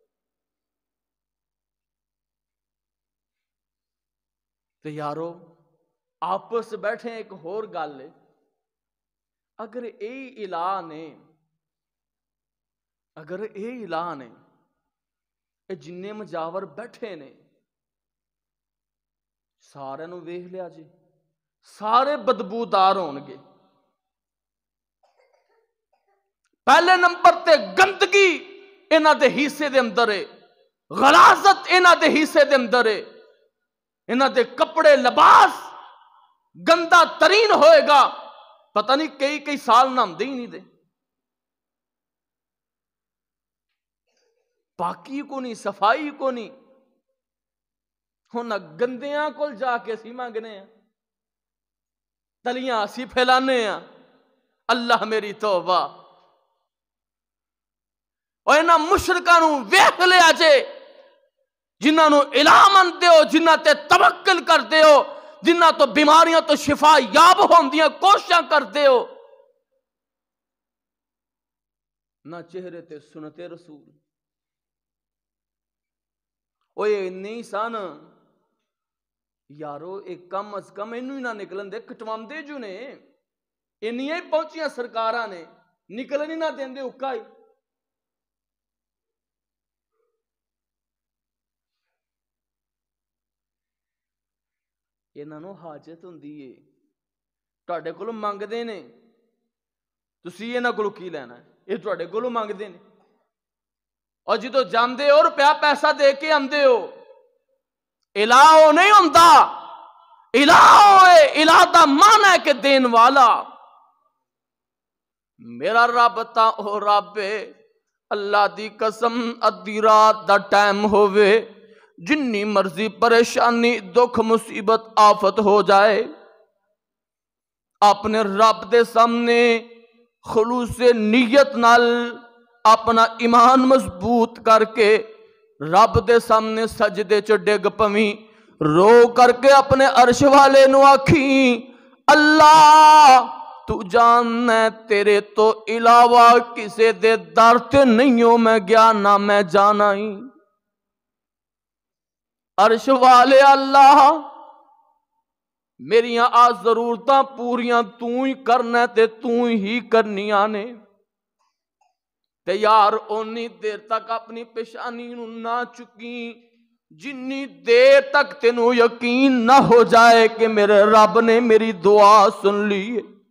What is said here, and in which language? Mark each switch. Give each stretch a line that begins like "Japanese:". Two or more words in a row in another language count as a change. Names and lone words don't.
Punjabi: تو یارو آپس بیٹھے ایک اور گل ہے، اگر اے الہ نے، اگر اے الہ نے، اے جننے مجاور بیٹھے نے، سارے نو ویکھ لیا جی، سارے بدبودار ہونگے۔ پہلے نمبر تے گندگی انہاں دے حصے دے اندر ہے، غلاظت انہاں دے حصے دے اندر ہے، انہاں دے کپڑے لباس گندا ترین ہوئے گا، پتہ نہیں کئی سال نہاندے ہی نہیں دے، پاکی کو نہیں، صفائی کو نہیں، ہن گندیاں کول جا کے اسی مانگنے ہیں، تلیاں اسی پھیلانے ہیں۔ اللہ میری توبہ، اور انہاں مشرکاں نوں ویکھ لیا جے جنہاں نوں الہ منتے ہو، جنہاں تے توکل کردے ہو، جنہاں تو بیماریاں تو شفا یاب ہوندیاں کوششاں کردے ہو، نہ چہرے تے سنت رسول، اوے نہیں سن یارو، ایک کم از کم اینوں ہی نہ نکلن دے، کٹواندے جو نے انیاں ہی پہنچیاں سرکاراں نے، نکلن ہی نہ دیندے اکا ہی۔ انہاں نوں حاجت ہوندی ہے، تہاڈے کولوں منگدے نے، تسی انہاں کولوں کی لینا ہے، یہ تہاڈے کولوں منگدے نے، اور جدوں جاندے ہو روپیہ پیسہ دے کے آندے ہو، الہ او نہیں ہوندا، الہ ہوئے، الہ دا معنی ہے کہ دین والا، میرا رب تا او رب ہے، اللہ دی قسم ادھی رات دا ٹائم ہووے، جنی مرضی پریشانی دکھ مصیبت آفت ہو جائے، اپنے رب دے سامنے خلوص نیت نال اپنا ایمان مضبوط کر کے رب دے سامنے سجدے چ ڈگ پویں، رو کر کے اپنے عرش والے نو آکھیں، اللہ تو جاننا ہے تیرے تو علاوہ کسے دے در تے نہیں ہو میں گیا نہ میں جانا ہی، عرش والے اللہ میریاں آ ضرورتاں پوریاں تو ہی کرنا تے تو ہی کرنیاں نے، تے یار اونی دیر تک اپنی پیشانی نو نہ چکی جنی دیر تک تینوں یقین نہ ہو جائے کہ میرے رب نے میری دعا سن لی ہے۔